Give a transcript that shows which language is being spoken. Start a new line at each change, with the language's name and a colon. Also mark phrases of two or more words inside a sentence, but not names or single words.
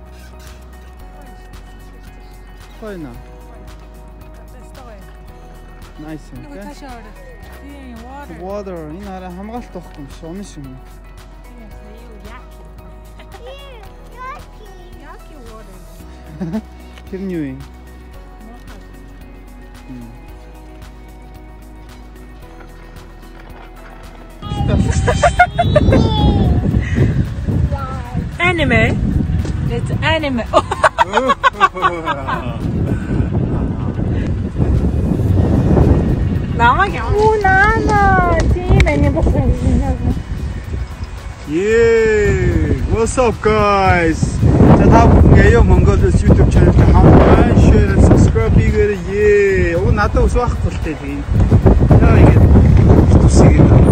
Mongolian: Хойно. Nice юм тий.
English: Water.
Mongolian: Энэ арай хамгаалт байхгүй юм шиг унах юм. Яки water. Тэр нь юу юм?
English: Anime. It's anime.
Mongolian: Намайг наа тийм анime болсон.
English: Yeah, what's up guys?
Mongolian: За та бүхэн Mongolos YouTube channel-д хамтдаа
English: share, subscribe
Mongolian: хийгээрэй. Yeah. Надад ус байхгүй л дээ тийм. Яа ингэ тусыг